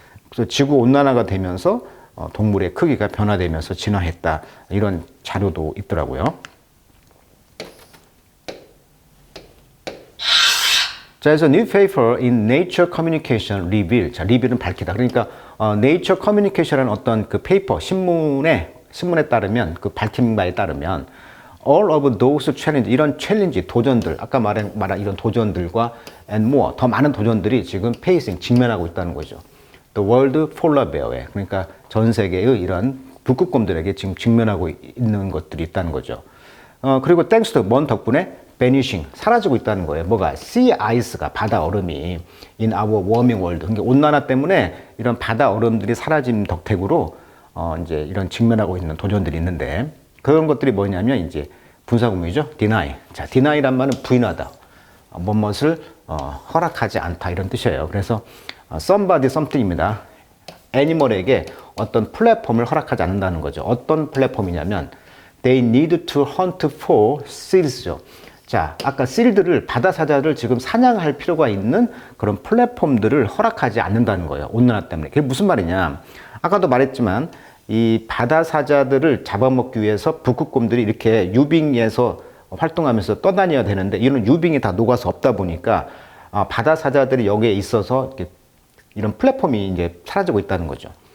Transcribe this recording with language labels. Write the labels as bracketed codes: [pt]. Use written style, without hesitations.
[ko] 그래서 지구 온난화가 되면서 동물의 크기가 변화되면서 진화했다. 이런 자료도 있더라고요. 자, 그래서 [en] new paper in Nature Communication reveal. [ko] 자, reveal은 밝히다. 그러니까 Nature Communication이라는 어떤 그 페이퍼, 신문에 따르면, 그 밝힌 바에 따르면 [en] all of those challenge, [ko] 이런 챌린지, 도전들, 아까 말한 이런 도전들과 [en] and more, [ko] 더 많은 도전들이 지금 직면하고 있다는 거죠. The World Polar Bear에, 그러니까 전 세계의 이런 북극곰들에게 지금 직면하고 있는 것들이 있다는 거죠. 그리고 [en] thanks to, [ko] 뭔 덕분에? vanishing, 사라지고 있다는 거예요. 뭐가? [en] sea ice가, [ko] 바다 얼음이 [en] in our warming world. [ko] 그러니까 온난화 때문에 이런 바다 얼음들이 사라진 덕택으로 이제 이런 직면하고 있는 도전들이 있는데, 그런 것들이 뭐냐면 이제 분사구문이죠. [en] deny. [ko] 자, deny란 말은 부인하다. 무엇을 허락하지 않다 이런 뜻이에요. 그래서 [en] somebody something [ko] 입니다. 애니멀에게 어떤 플랫폼을 허락하지 않는다는 거죠. 어떤 플랫폼이냐면 [en] they need to hunt for seals죠. [ko] 자, 아까 seal들을, 바다 사자를 지금 사냥할 필요가 있는 그런 플랫폼들을 허락하지 않는다는 거예요. 온난화 때문에. 그게 무슨 말이냐? 아까도 말했지만 이 바다 사자들을 잡아먹기 위해서 북극곰들이 이렇게 유빙에서 활동하면서 떠다녀야 되는데 이런 유빙이 다 녹아서 없다 보니까 바다 사자들이 여기에 있어서 이런 플랫폼이 이제 사라지고 있다는 거죠.